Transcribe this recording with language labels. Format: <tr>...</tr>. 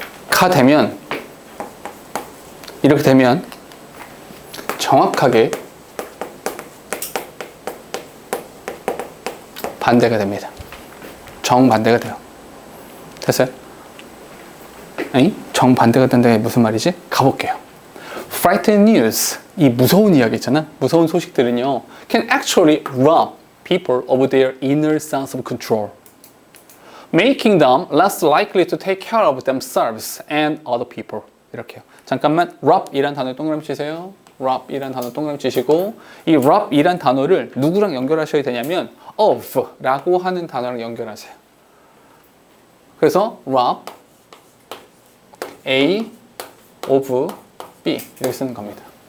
<ko>가 되면 이렇게 되면 정확하게 반대가 됩니다. 정반대가 돼요. 됐어요? 아니, 정반대가 된다는 게 무슨 말이지? 가볼게요.</ko> <en>Frightening news,</en> <ko>이 무서운 이야기 있잖아. 무서운 소식들은요,</ko> <en>can actually rob people of their inner sense of control, making them less likely to take care of themselves and other people.</en> <ko>이렇게요. 잠깐만, rob이란 단어 동그라미 치세요. rob이란 단어 동그라미 치시고, 이 rob이란 단어를 누구랑 연결하셔야 되냐면 of라고 하는 단어랑 연결하세요. 그래서</ko> <en>rob A of B</en> <ko>이렇게 쓰는 겁니다.</ko>